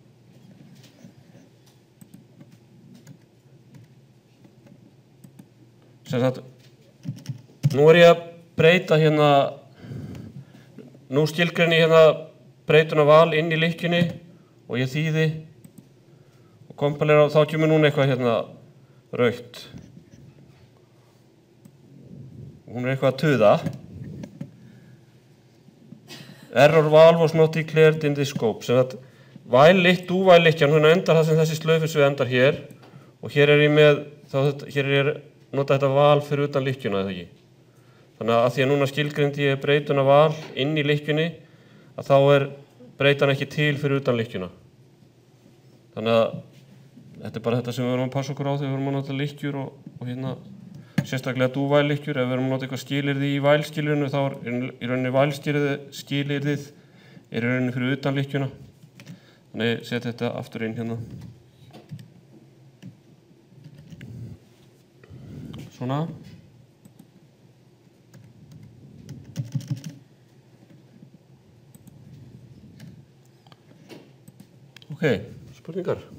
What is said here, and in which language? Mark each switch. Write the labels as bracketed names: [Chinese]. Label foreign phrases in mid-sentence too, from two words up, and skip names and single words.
[Icelandic] Nú er ég að breyta hérna, nú skilgreini hérna breytuna val inn í lykkjunni og ég þýði og kompalera og þá kemur núna eitthvað hérna rautt. Hún er eitthvað að tuða. [English] Error valve was not declared in the scope. [Icelandic] Sem að do-while lykkjan, hún endar það sem þessi slöfusvið endar hér og hér er ég með, hér er ég nota þetta val fyrir utan lykkjuna, eða ekki. Þannig að því að núna skilgreindi ég breytuna val inn í lykkjunni, að þá er breytan ekki til fyrir utan lykkjuna. Þannig að þetta er bara þetta sem við verðum að passa okkur á þegar við verðum að nota lykkjur og hérna sérstaklega do-while lykkjur. Ef við verðum að nota eitthvað skilyrði í while skilyrðinu, þá er í rauninni while skilyrðið í rauninni fyrir utan lykkjuna. Þannig setja þetta aftur inn hérna. Svona. Ok, spurningar.